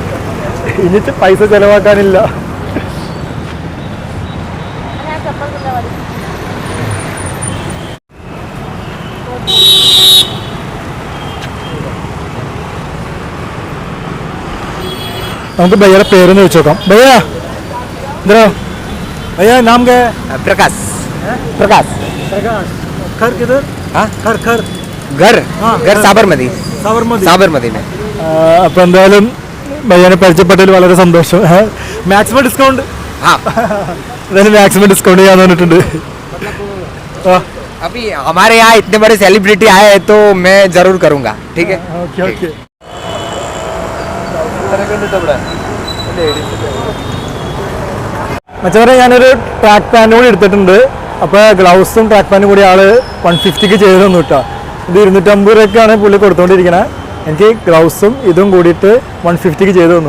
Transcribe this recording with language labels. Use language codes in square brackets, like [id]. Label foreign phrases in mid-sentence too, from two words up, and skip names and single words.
[ml] ഇനി പൈസ ചിലവാക്കാനില്ല. നമുക്ക് ഭയ്യയുടെ പേരൊന്ന് വെച്ച് നോക്കാം. ഭയ്യാ എന്താ [hi] भैया नाम क्या है? प्रकाश प्रकाश घर किधर? हाँ घर घर घर हाँ, घर साबरमती साबरमती. साबरमती में [ml] അപ്പോൾ എന്തായാലും ഭയ്യനെ പരിചയപ്പെട്ടതിൽ വളരെ സന്തോഷം. [en] maximum discount [hi] हाँ [ml] എന്തായാലും [en] maximum discount [ml] ചെയ്യാന്ന് പറഞ്ഞിട്ടുണ്ട്. [hi] अभी हमारे यहाँ इतने बड़े सेलिब्रिटी आए हैं तो मैं जरूर करूँगा. ठीक है. [en] okay okay. [ml] മച്ചവരെ ഞാനൊരു [en] track pant [ml] കൂടി എടുത്തിട്ടുണ്ട്. അപ്പോൾ ഗ്ലൗസും ട്രാക്ക് പാൻറ്റും കൂടി ആള് 150ക്ക് ചെയ്ത് തന്നു കേട്ടോ. ഇത് 250 രൂപയ്ക്കാണ് പുള്ളി കൊടുത്തുകൊണ്ടിരിക്കുന്നത്. എനിക്ക് ഗ്ലൗസും ഇതും കൂടിയിട്ട് 150ക്ക് ചെയ്ത് തന്നു.